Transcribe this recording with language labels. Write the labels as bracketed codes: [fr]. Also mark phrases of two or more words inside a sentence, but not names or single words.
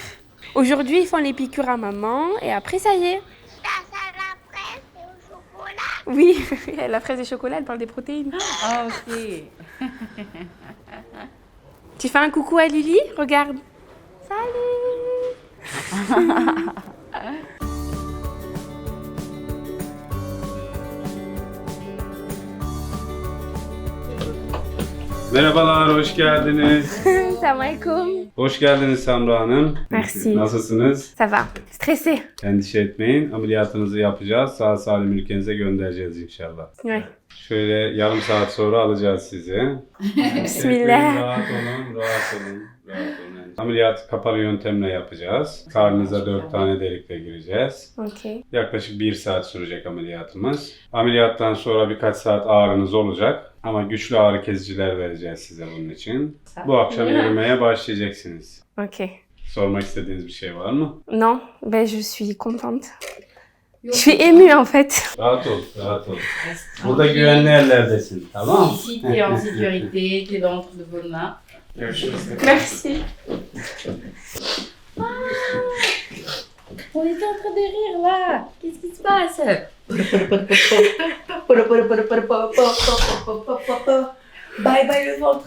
[fr] Aujourd'hui ils font les piqûres à maman et après ça y est. La fraise et au chocolat. Oui, la fraise et chocolat, elle parle des protéines. ah ok. Tu fais un coucou à Lily? Regarde. Salut. [tr] Merhabalar, hoş geldiniz. [ar] سلام عليكم. [tr] Hoş geldiniz Samra Hanım. [fr] Merci. [tr] Nasılsınız? [fr] Ça va. Stressée. [tr] Endişe etmeyin. Ameliyatınızı yapacağız. Sağ salim ülkenize göndereceğiz inşallah. [fr] Ouais. [tr] Şöyle yarım saat sonra alacağız sizi. Bismillah. Rahat olun, rahat olun. Rahat olun. Ameliyat kapalı yöntemle yapacağız. Karnınıza 4 tane delikle gireceğiz. Ok. Yaklaşık 1 saat sürecek ameliyatımız. Ameliyattan sonra birkaç saat ağrınız olacak. Ama güçlü ağrı kesiciler vereceğiz size bunun için. Bu akşam yürümeye başlayacaksınız. Ok. Sormak istediğiniz bir şey var mı? [fr] Non, ben je suis contente. Je suis émue en fait. [tr] Rahat ol, rahat ol. Burada güvenli yerlerdesin, tamam mı? [fr] Ici, tu es en sécurité, tu es dans de bonnes mains. Merci. On était en train de rire là. Qu'est-ce qui se passe? Bye bye le ventre.